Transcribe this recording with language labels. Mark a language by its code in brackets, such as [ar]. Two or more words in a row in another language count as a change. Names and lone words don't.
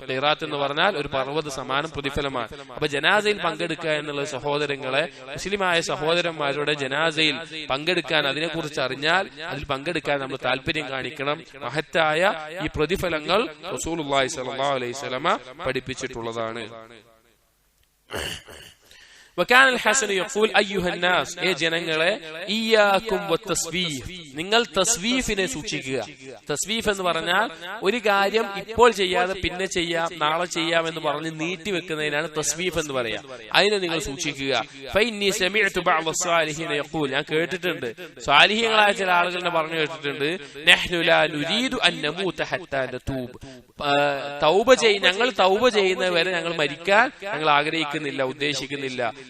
[ml] ഖീറാത്ത് എന്ന് പറഞ്ഞാൽ ഒരു പർവ്വത സമാനം പ്രതിഫലമാണ്. അപ്പൊ ജനാസയിൽ പങ്കെടുക്കുക എന്നുള്ള സഹോദരങ്ങളെ, മുസ്ലിമായ സഹോദരന്മാരുടെ ജനാസയിൽ പങ്കെടുക്കാൻ, അതിനെക്കുറിച്ച് അറിഞ്ഞാൽ അതിൽ പങ്കെടുക്കാൻ നമ്മൾ താല്പര്യം കാണിക്കണം. മഹത്തായ ഈ പ്രതിഫലങ്ങൾ [ar] رسول الله صلى الله عليه وسلم [ml] പഠിപ്പിച്ചിട്ടുള്ളതാണ്. [ar] وكان الحسن يقول أيها الناس, [ml] ഏ ജനങ്ങളെ, [ar] إياكم والتسويف, [ml] നിങ്ങൾ തസ്വീഫിനെ സൂക്ഷിക്കുക. തസ്വീഫ് എന്ന് പറഞ്ഞാൽ ഒരു കാര്യം ഇപ്പോൾ ചെയ്യാതെ പിന്നെ ചെയ്യാം, നാളെ ചെയ്യാം എന്ന് പറഞ്ഞ് നീട്ടി വെക്കുന്നതിനാണ് തസ്വീഫ് എന്ന് പറയാം. അതിനെ നിങ്ങൾ സൂക്ഷിക്കുക. [ar] فإني سمعت بعض الصالحين يقول, [ml] ഞാൻ കേട്ടിട്ടുണ്ട്, സ്വാലിഹീങ്ങളായ ചില ആളുകളെ പറഞ്ഞു കേട്ടിട്ടുണ്ട്, [ar] نحن لا نريد أن نموت حتى نتوب, [ml] ഞങ്ങൾ തൗബ ചെയ്യുന്നവരെ ഞങ്ങൾ മരിക്കാൻ ഞങ്ങൾ ആഗ്രഹിക്കുന്നില്ല, ഉദ്ദേശിക്കുന്നില്ല.